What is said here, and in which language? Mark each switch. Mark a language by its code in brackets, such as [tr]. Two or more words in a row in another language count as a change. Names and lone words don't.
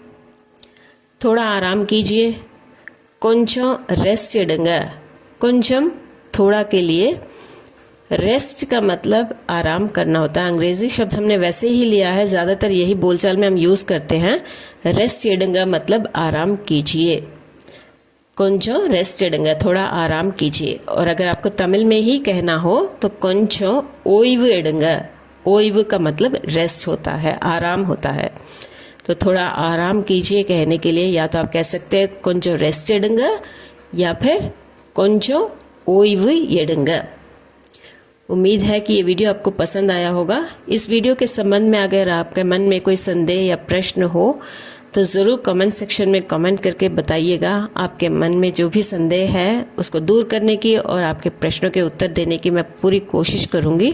[hi] थोड़ा आराम कीजिए, [ta] கொஞ்சம் ரெஸ்ட் எடுங்க। [hi] కొంచెం थोड़ा के लिए, रेस्ट का मतलब आराम करना होता है। अंग्रेज़ी शब्द हमने वैसे ही लिया है, ज़्यादातर यही बोलचाल में हम यूज़ करते हैं। [ta] ரெஸ்ட் எடுங்க [hi] मतलब आराम कीजिए। [ta] கொஞ்சம் ரெஸ்ட் எடுங்க, [hi] थोड़ा आराम कीजिए। और अगर आपको तमिल में ही कहना हो तो [ta] கொஞ்சம் ஓய்வு எடுங்க। [hi] ओइव का मतलब रेस्ट होता है, आराम होता है। तो थोड़ा आराम कीजिए कहने के लिए या तो आप कह सकते हैं [ta] கொஞ்சம் ரெஸ்ட் எடுங்க [hi] या फिर [ta] கொஞ்சம் ஓய்வு எடுங்க। [hi] उम्मीद है कि ये वीडियो आपको पसंद आया होगा। इस वीडियो के संबंध में अगर आपके मन में कोई संदेह या प्रश्न हो तो ज़रूर [en] comment section [hi] में कमेंट करके बताइएगा। आपके मन में जो भी संदेह है उसको दूर करने की और आपके प्रश्नों के उत्तर देने की मैं पूरी कोशिश करूँगी।